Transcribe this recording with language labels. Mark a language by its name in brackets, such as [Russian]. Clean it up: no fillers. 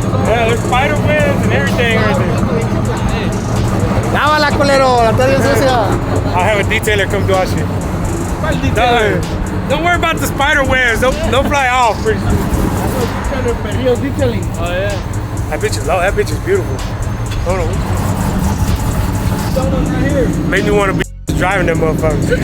[English] Yeah, there's spider webs and everything right there. [Spanish] Lávala, culero, la está bien sucia. [English] I'll have a detailer come do our shit. Don't worry about the spider webs. They'll fly off. Oh yeah. That bitch is low. That bitch is beautiful. Hold on. Right here. Made me want to be driving them motherfuckers.